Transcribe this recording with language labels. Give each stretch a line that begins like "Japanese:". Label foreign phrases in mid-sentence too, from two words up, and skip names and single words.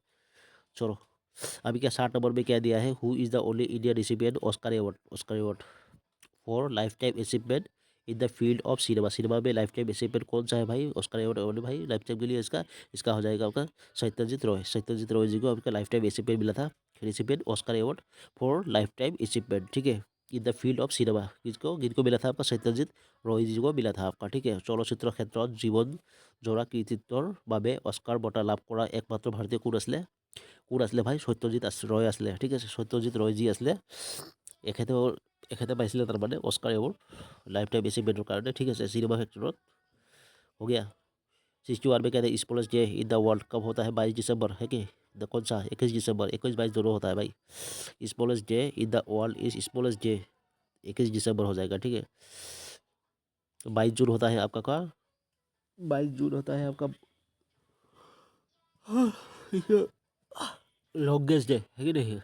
Hindi: चलो अभी क्या 60 नंबर में क्या दिया है,
English: who is the only Indian recipient Oscar award for life time achievement in the field of cinema,
Hindi: सिनेमा में
English: life time achievement
Hindi: कौन सा है भाई,
English: Oscar award
Hindi: भाई
English: life time
Hindi: के लिए, इसका इसका हो जाएगा आपका सत्यजीत रॉय जी को आपका
English: life time achievement
Hindi: मिला था,
English: recipient Oscar award for life time achievement,
Hindi: ठीक है।
English: in the field of cinema,
Hindi: किनको मिला था आपका, सत्यजित रॉय जी को मिला था आपका, ठीक है।
Assamese: চলচ্চিত্ৰ ক্ষেত্ৰত জীৱন জোৰা কৃতিত্বৰ বাবে অস্কাৰ বঁটা লাভ কৰা একমাত্ৰ ভাৰতীয় কোন আছিলে ভাই, সত্যজিত ৰয় আছিলে, ঠিক আছে। সত্যজিত ৰয় যি আছিলে, এখেতে পাইছিলে তাৰমানে
English: Oscar award life time achievementৰ
Assamese: কাৰণে, ঠিক আছে, চিনেমা ক্ষেত্ৰত।
Hindi: हो गया। 61 में कहते हैं
English: sports day in the world
Hindi: कब होता है, 22 दिसंबर है कि कौन सा, 21 दिसंबर, 21-22 दोनों होता है भाई।
English: sports day in the world is sports day
Hindi: 21 दिसंबर हो जाएगा, ठीक है। 22 जून होता है आपका का, 22 जून होता है आपका
English: longest day
Hindi: है कि नहीं।